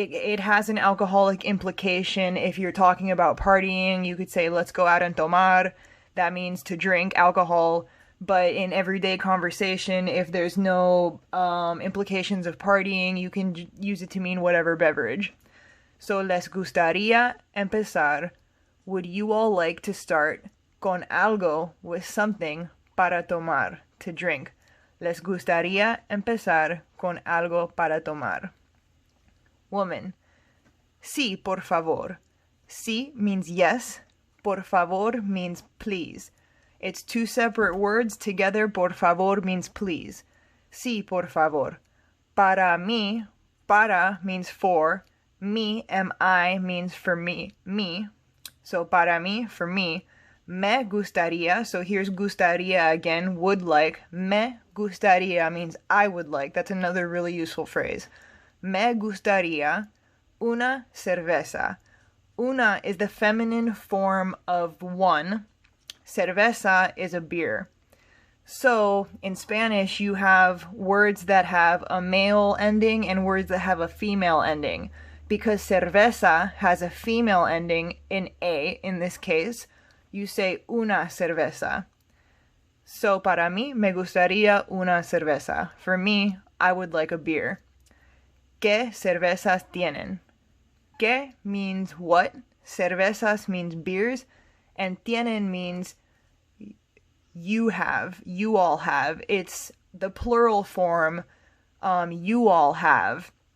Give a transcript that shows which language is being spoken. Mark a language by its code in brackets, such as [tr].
[en] It has an alcoholic implication. If you're talking about partying, you could say, let's go out and tomar. That means to drink alcohol. But in everyday conversation, if there's no implications of partying, you can use it to mean whatever beverage. [es] So, les gustaría empezar. [en] Would you all like to start [es] con algo, [en] with something, [es] para tomar, [en] to drink? [es] Les gustaría empezar con algo para tomar. Woman. Sí, por favor. Sí [en] means yes. Por favor means please. It's two separate words. Together, [es] por favor [en] means please. [es] Sí, por favor. Para mí, para [en] means for. Me, M-I, means for me. Me. So, [es] para mí, [en] for me. [es] Me gustaría, [en] so here's gustaría again, would like. [es] Me gustaría [en] means I would like. That's another really useful phrase. [es] Me gustaría una cerveza. [en] Una is the feminine form of one. Cerveza is a beer. So, in Spanish, you have words that have a male ending and words that have a female ending. Because cerveza has a female ending in A, in this case, you say [es] una cerveza. So para mí me gustaría una cerveza. [en] For me, I would like a beer. [es] ¿Qué cervezas tienen? ¿Qué [en] means what? Cervezas means beers. And tienen means you have, you all have. It's the plural form, you all have.